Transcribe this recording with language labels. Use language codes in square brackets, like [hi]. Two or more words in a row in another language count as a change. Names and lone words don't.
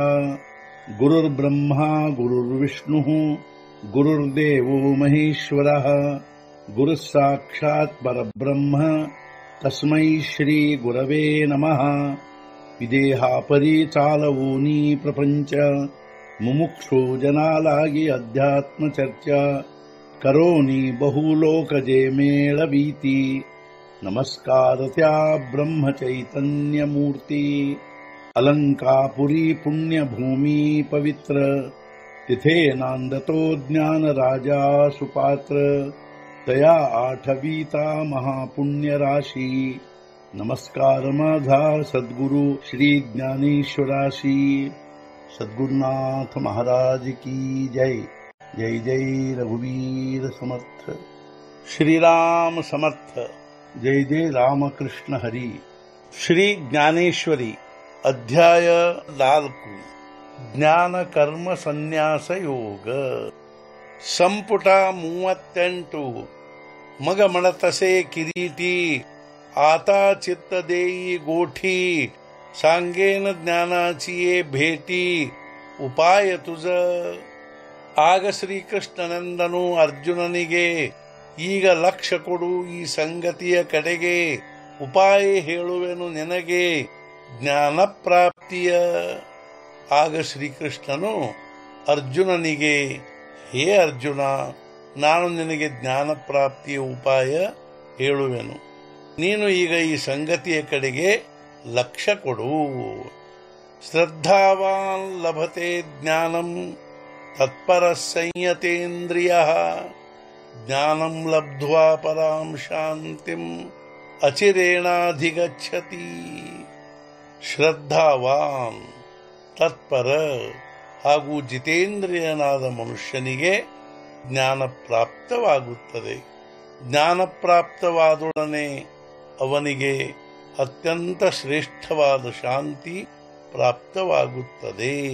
[sa] गुरुर्ब्रह्मा गुरुर्विष्णुः गुरुर्देवो महेश्वरः गुरुः साक्षात् परब्रह्म तस्मै श्री गुरवे नमः। [mr] विदेहापरि चालवूनी प्रपंच मुमुक्षु जनालागी अध्यात्म चर्चा करोनी बहुलोकजे मेळवीती। नमस्कार त्या ब्रह्म चैतन्य मूर्ती अलंकापुरी पुण्यभूमी पवित्र तिथे नांदतो ज्ञान राजा सुपात्र तया आठवीता महापुण्य राशी। नमस्कार माझा सद्गुरु श्री ज्ञानेश्वराशी। [hi] सद्गुरुनाथ महाराज की जय। [mr] जय जय रघुवीर समर्थ। श्रीराम समर्थ। जय जय रामकृष्ण हरी। श्री ज्ञानेश्वरी अध्याय 4 ज्ञान कर्म संन्यास योग संपुट 38 मग म्हणतसे किरीटी आता चित्त देई गोठी सांगेन ज्ञानाची ये भेटी उपाय तुझ। [kn] ಆಗ ಶ್ರೀಕೃಷ್ಣನೆಂದನು ಅರ್ಜುನನಿಗೆ, ಈಗ ಲಕ್ಷ್ಯ ಕೊಡು ಈ ಸಂಗತಿಯ ಕಡೆಗೆ, ಉಪಾಯ ಹೇಳುವೆನು ನಿನಗೆ ಜ್ಞಾನ ಪ್ರಾಪ್ತಿಯ। ಆಗ ಶ್ರೀಕೃಷ್ಣನು ಅರ್ಜುನನಿಗೆ, ಹೇ ಅರ್ಜುನ, ನಾನು ನಿನಗೆ ಜ್ಞಾನ ಪ್ರಾಪ್ತಿಯ ಉಪಾಯ ಹೇಳುವೆನು, ನೀನು ಈಗ ಈ ಸಂಗತಿಯ ಕಡೆಗೆ ಲಕ್ಷ್ಯ ಕೊಡು। [sa] ಶ್ರದ್ಧಾವಾನ್ ಲಭತೆ ಜ್ಞಾನಂ ತತ್ಪರ ಸಂಯತೇಂದ್ರಿಯಃ ಜ್ಞಾನಂ ಲಬ್ಧ್ವಾ ಪರಾಂ ಶಾಂತಿಂ ಅಚಿರೇಣಾಧಿಗಚ್ಚತಿ। [kn] ಶ್ರದ್ಧಾವಾನ್ ತತ್ಪರ ಹಾಗೂ ಜಿತೇಂದ್ರಿಯನಾದ ಮನುಷ್ಯನಿಗೆ ಜ್ಞಾನ ಪ್ರಾಪ್ತವಾಗುತ್ತದೆ। ಜ್ಞಾನ ಪ್ರಾಪ್ತವಾದೊಡನೆ ಅವನಿಗೆ ಅತ್ಯಂತ ಶ್ರೇಷ್ಠವಾದ ಶಾಂತಿ ಪ್ರಾಪ್ತವಾಗುತ್ತದೆ।